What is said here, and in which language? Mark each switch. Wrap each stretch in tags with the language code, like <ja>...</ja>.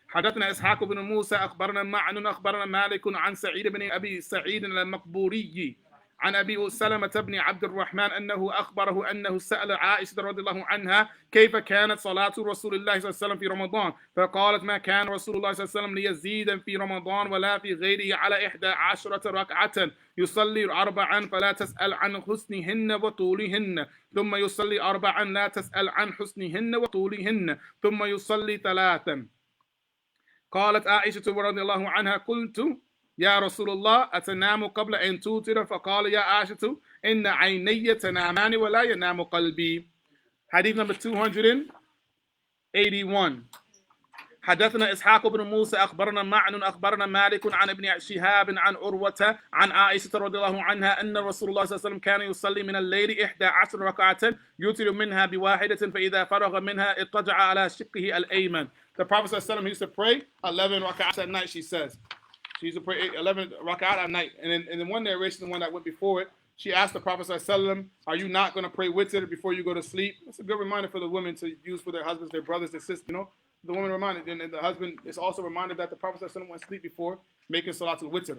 <ar>حدثنا إسحاق بن موسى أخبرنا معن أخبرنا مالك عن سعيد بن أبي سعيد المقبوري عن أبي سلمة بن عبد الرحمن أنه أخبره أنه سأل عائشة رضي الله عنها كيف كانت صلاة رسول الله صلى الله عليه وسلم في رمضان فقالت ما كان رسول الله صلى الله عليه وسلم ليزيد في رمضان ولا في غيره على 11 ركعة يصلي 4 فلا تسأل عن حسنهن وطولهن ثم يصلي 4 لا تسأل عن حسنهن وطولهن ثم يصلي 3. قالت عائشة رضي الله عنها قلت يا رسول الله أتنام قبل أن توتر فقال يا عائشة إن عيني تنامان ولا ينام قلبي. حديث number 281. حدثنا إسحاق بن موسى أخبرنا معن أخبرنا مالك عن ابن شهاب عن عروة عن عائشة رضي الله عنها أن رسول الله صلى الله عليه وسلم كان يصلي من الليل 11 ركعة يوتر منها بواحدة فإذا فرغ منها اضطجع على شقه الأيمن.</ar> <en>The Prophet صلى الله عليه وسلم used to pray 11 rak'ahs at night, she says. She used to pray 11 rak'at at night. And in one narration, the one that went before it, she asked the Prophet ﷺ, are you not going to pray witr before you go to sleep? It's a good reminder for the women to use for their husbands, their brothers, their sisters. You know, the woman reminded, and the husband is also reminded that the Prophet ﷺ went to sleep before making salatul witr.</en>